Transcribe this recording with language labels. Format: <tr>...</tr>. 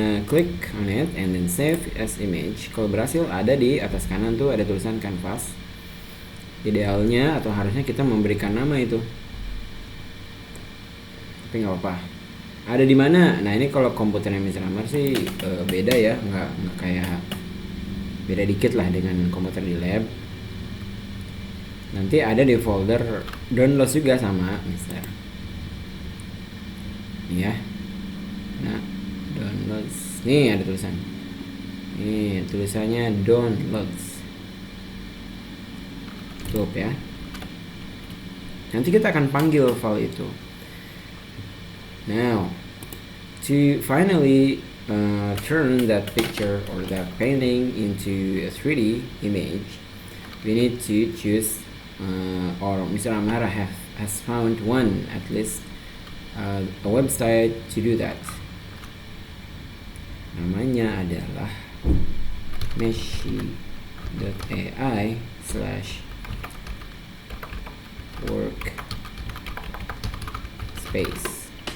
<en>Click on it and then save as image.</en> <id>Kalau berhasil, ada di atas kanan tuh ada tulisan canvas. Idealnya atau harusnya kita memberikan nama itu, tapi nggak apa-apa. Ada di mana? Nah, ini kalau komputernya Mr. Amar sih beda ya, nggak kayak, beda dikit lah dengan komputer di lab. Nanti ada di folder download juga sama Mister. Nih ya. Nah, downloads. Nih ada tulisan. Nih tulisannya downloads. Tutup ya. Nanti kita akan panggil file itu.</id> <en>Now, to finally turn that picture or that painting into a 3D image, we need to choose or Mr. Amara has found one at least a website to do that.</en> <id>Namanya adalah meshi.ai/workspace.</id>